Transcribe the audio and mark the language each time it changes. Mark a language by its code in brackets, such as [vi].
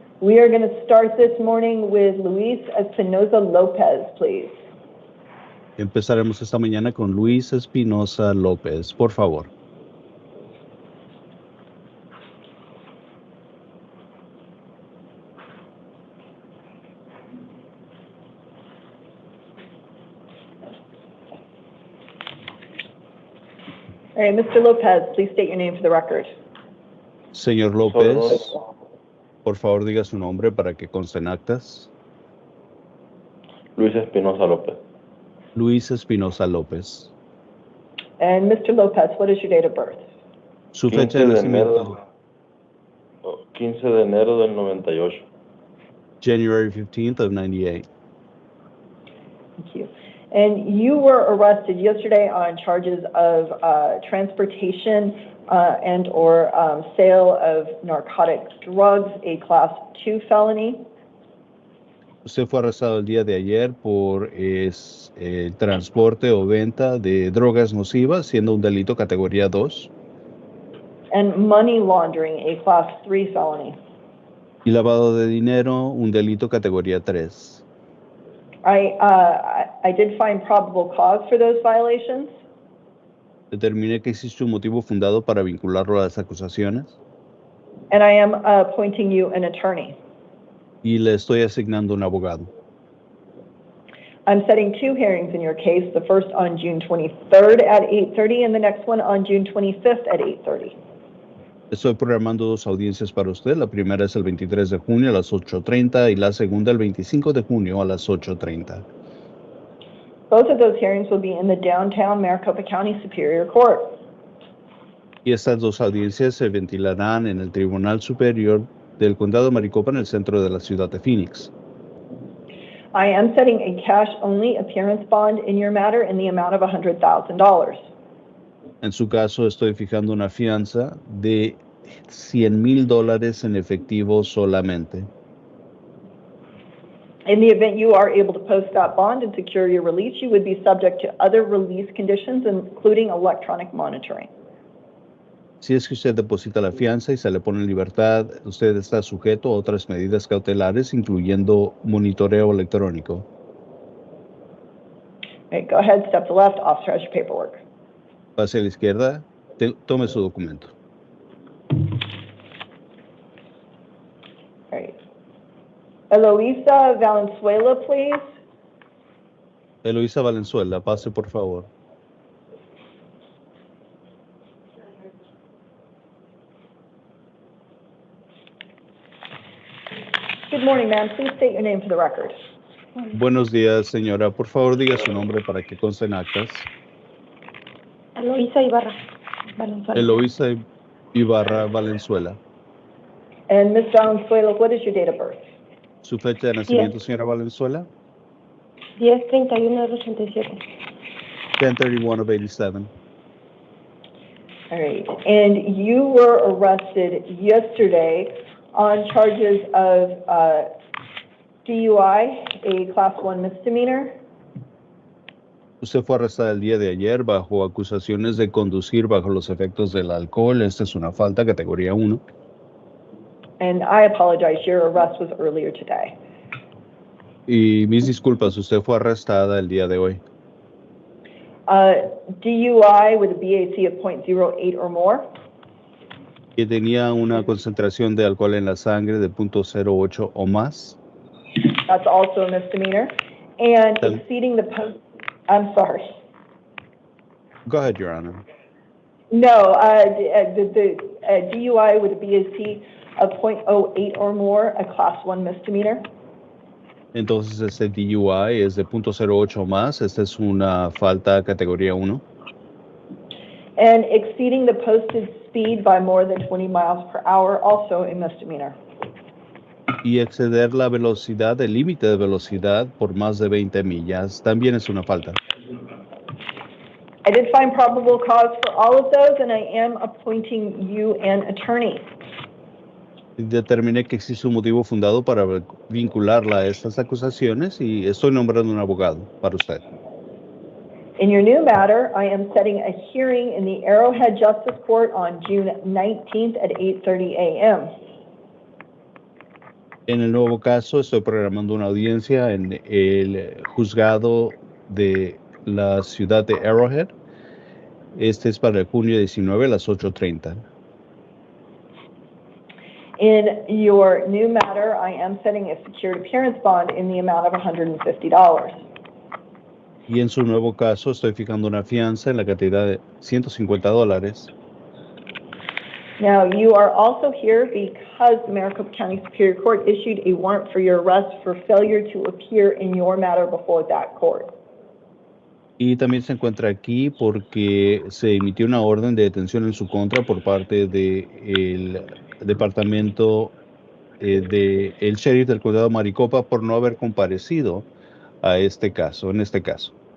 [en] We are going to start this morning with Luis Espinoza Lopez, please. [es] Empezaremos esta mañana con Luis Espinoza López, por favor. [en] All right, Mr. Lopez, please state your name for the record. [es] Señor López, por favor diga su nombre para que conste en actas. Luis Espinoza López. Luis Espinoza López. [en] And Mr. Lopez, what is your date of birth? [es] Su fecha de nacimiento. 15 de enero del 98. [en] January 15th of 98. Thank you. And you were arrested yesterday on charges of transportation and or sale of narcotic drugs, a Class 2 felony. [es] Usted fue arrestado el día de ayer por el transporte o venta de drogas nocivas, siendo un delito categoría 2. [en] And money laundering, a Class 3 felony. [es] Y lavado de dinero, un delito categoría 3. [en] I did find probable cause for those violations. [es] Determiné que existe un motivo fundado para vincularlo a las acusaciones [en] and I am appointing you an attorney. [es] y le estoy asignando un abogado. [en] I'm setting two hearings in your case, the first on June 23rd at 8:30 and the next one on June 25th at 8:30. [es] Estoy programando dos audiencias para usted. La primera es el 23 de junio a las 8:30 y la segunda el 25 de junio a las 8:30. [en] Both of those hearings will be in the downtown Maricopa County Superior Court. [es] Y estas dos audiencias se ventilarán en el Tribunal Superior del Condado de Maricopa en el centro de la ciudad de Phoenix. [en] I am setting a cash-only appearance bond in your matter in the amount of $100,000. [es] En su caso, estoy fijando una fianza de $100,000 en efectivo solamente. [en] In the event you are able to post that bond and secure your release, you would be subject to other release conditions, including electronic monitoring. [es] Si es que usted deposita la fianza y se le pone en libertad, usted está sujeto a otras medidas cautelares, incluyendo monitoreo electrónico. [en] Okay, go ahead, step to the left, officer has your paperwork. [es] Pase a la izquierda, tome su documento. [en] All right. Eloisa Valenzuela, please. [es] Eloisa Valenzuela, pase por favor. [en] Good morning, ma'am. Please state your name for the record. [es] Buenos días, señora. Por favor, diga su nombre para que conste en actas. Eloisa Ibarra Valenzuela. Eloisa Ibarra Valenzuela. [en] And Ms. Valenzuela, what is your date of birth? [es] ¿Su fecha de nacimiento, señora Valenzuela? 10/31 del 87. [en] 10/31 of 87. All right. And you were arrested yesterday on charges of DUI, a Class 1 misdemeanor. [es] Usted fue arrestada el día de ayer bajo acusaciones de conducir bajo los efectos del alcohol. Esta es una falta categoría 1. [en] And I apologize, your arrest was earlier today. [es] Y mis disculpas, usted fue arrestada el día de hoy. [en] DUI with a BAC of .08 or more. [es] Que tenía una concentración de alcohol en la sangre de 0.08 o más. [en] That's also a misdemeanor. And Then- exceeding the post, I'm sorry. Go ahead, Your Honor. No, the DUI with a BAC of .08 or more, a Class 1 misdemeanor. [es] Entonces, este DUI es de 0.08 o más. Esta es una falta categoría 1. [en] And exceeding the posted speed by more than 20 miles per hour, also a misdemeanor. [es] Y exceder la velocidad, el límite de velocidad por más de 20 millas, también es una falta. [en] I did find probable cause for all of those, and I am appointing you an attorney. [es] Determiné que existe un motivo fundado para vincularla a estas acusaciones y estoy nombrando un abogado para usted. [en] In your new matter, I am setting a hearing in the Arrowhead Justice Court on June 19th at 8:30 a.m. [es] En el nuevo caso, estoy programando una audiencia en el juzgado de la ciudad de Arrowhead. Este es para el junio 19 a las 8:30. [en] In your new matter, I am setting a secured appearance bond in the amount of $150. [es] Y en su nuevo caso, estoy fijando una fianza en la cantidad de $150. [en] Now, you are also here because the Maricopa County Superior Court issued a warrant for your arrest for failure to appear in your matter before that court. [es] Y también se encuentra aquí porque se emitió una orden de detención en su contra por parte del departamento del sheriff del condado de Maricopa por no haber comparecido a este caso, en este caso.